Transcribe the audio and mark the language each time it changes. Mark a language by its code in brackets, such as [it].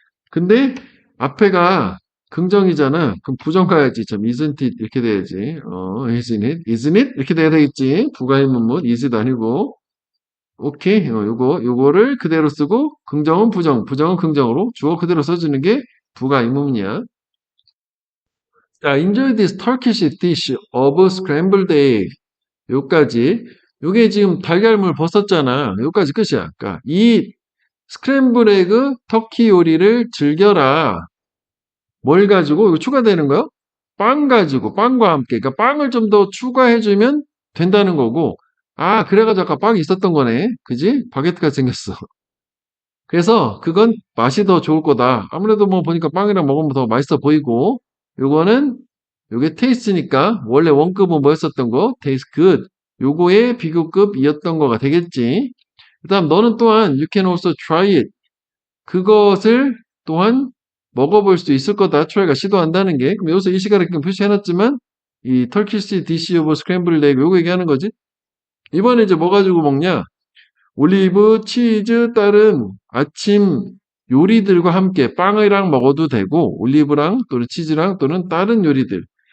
[ko] 근데 앞에가 긍정이잖아. 그럼 부정 가야지. 참 isn't it 이렇게 돼야지. isn't it 이렇게 돼야 되겠지. 부가 의문문 is it 아니고. 오케이. 요거를 그대로 쓰고, 긍정은 부정, 부정은 긍정으로 주어 그대로 써주는 게 부가 의문이야. [en] 자, enjoy this Turkish dish of scrambled egg. [ko] 요까지. 요게 지금 달걀물 벗었잖아. 요까지 끝이야. 그러니까 이 스크램블 에그 터키 요리를 즐겨라. 뭘 가지고? 이거 추가되는 거요? 빵 가지고 빵과 함께 그러니까 빵을 좀 더 추가해주면 된다는 거고 아 그래가지고 아까 빵이 있었던 거네 그지? 바게트가 생겼어. 그래서 그건 맛이 더 좋을 거다. 아무래도 뭐 보니까 빵이랑 먹으면 더 맛있어 보이고 요거는 요게 테이스트니까 원래 원급은 뭐였었던 거? 테이스트 굿. 요거의 비교급이었던 거가 되겠지. 그다음 너는 또한 [en] you can also try it. [ko] 그것을 또한 먹어볼 수 있을 거다. 트라이가 시도한다는 게. 그럼 여기서 이 시간을 그냥 표시해놨지만 이 터키시 디시 오브 스크램블 에그 요거 얘기하는 거지. 이번에 이제 뭐 가지고 먹냐? 올리브, 치즈, 다른 아침 요리들과 함께 빵이랑 먹어도 되고 올리브랑 또는 치즈랑 또는 다른 요리들.